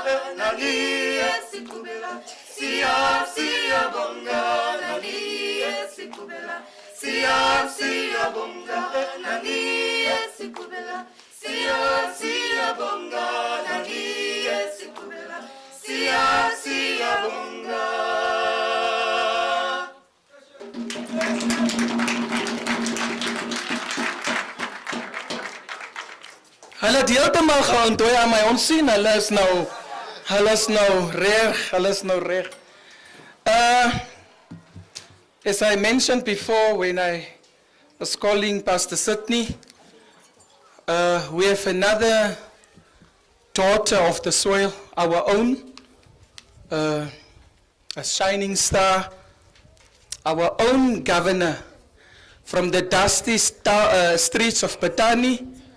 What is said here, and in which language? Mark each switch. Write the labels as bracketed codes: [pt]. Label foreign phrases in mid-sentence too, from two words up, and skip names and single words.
[zu] Nani esikubela, siya bonga. Nani esikubela, siya bonga. Nani esikubela, siya bonga. Nani esikubela, siya bonga. [af] Hulle deeltemal geantwoord aan my. Ons sien hulle is nou reg. [en] As I mentioned before when I was calling Pastor Sydney, we have another daughter of the soil, our own, a shining star, our own governor from the dusty streets of Bethanie.